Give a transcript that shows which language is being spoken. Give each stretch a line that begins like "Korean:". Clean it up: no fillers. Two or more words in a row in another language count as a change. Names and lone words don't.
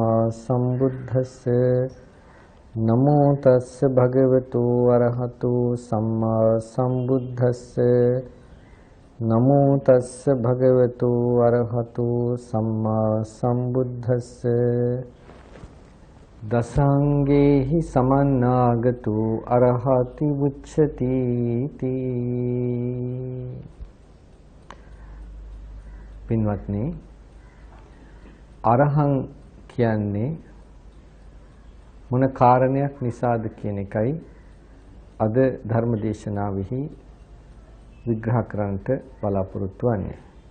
Pali: संबुद्धस्स नमो तस्स भगवतो अरहतो सम्मा संबुद्धस्स नमो तस्स भगवतो अरहतो सम्मा संबुद्धस्स दशांगेहि समन्नागतो अरहति उच्यति පින්වත්නි
Sinhala: අරහං කියන්නේ මොන කාරණයක් නිසාද කියන එකයි අද ධර්ම දේශනාවෙහි විග්‍රහ කරන්නට බලාපොරොත්තු වෙන්නේ.